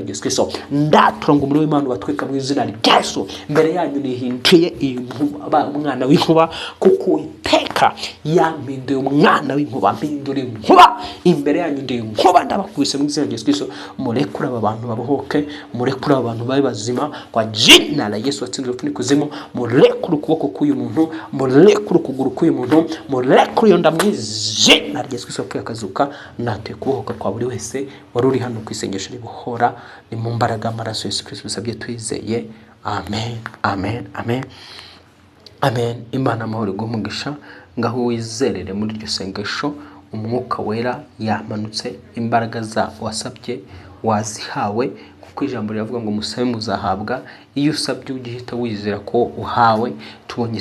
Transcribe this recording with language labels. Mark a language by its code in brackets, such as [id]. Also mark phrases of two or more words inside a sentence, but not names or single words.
[rw] rya Yesu Kristo ndaturanga muri w'Imana batwike mu izina rya Yesu mbere yanyu nihinduye umwana w'inkuba kuko iteka yampinduye umwana w'inkuba mpindura inkuba imbere yanyu ndi inkuba ndabakubise mu izina rya Yesu Kristo murekura aba bantu babohoke murekura abantu babe bazima [sw] kwa jina la Yesu [rw] watsinze urupfu n'ikuzimu murekura ukuboko k'uyu muntu murekura ukuguru k'uyu muntu murekura iyo nda mu izina rya Yesu Kristo apfuye akazuka natwe kubohoka kwa buri wese wari uri hano ku isengesho ribohora ni mu mbaraga amaraso Yesu Kristo bisabye twizeye amen Imana amahoro igumugisha ngaho wizerere muri iryo sengesho umwuka wera yamanutse imbaraga za wasabye wazihawe kuko ijambo riravuga ngo musabe muzahabwa iyo usabye ugihita wizera ko uhawe tubonye